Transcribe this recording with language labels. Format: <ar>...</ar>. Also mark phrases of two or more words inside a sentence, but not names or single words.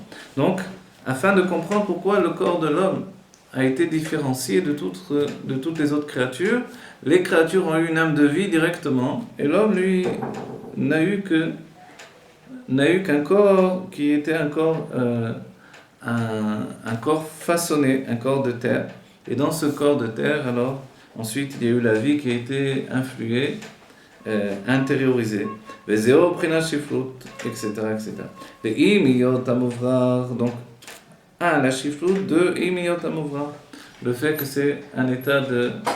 <fr>Donc, afin de comprendre pourquoi le corps de l'homme a été différencié de toutes les autres créatures, les créatures ont eu une âme de vie directement, et l'homme, lui, n'a eu qu'un corps qui était un corps façonné, un corps de terre. Et dans ce corps de terre, alors, ensuite, il y a eu la vie qui a été influée intériorisé.</fr> <he>וזהו בחינת שפלות, etc. etc. ואם היות המוברר,</he> <fr>donc, la chifloute de</fr> <he>אם היות המוברר.</he> <fr>Le fait que c'est un état de...</fr>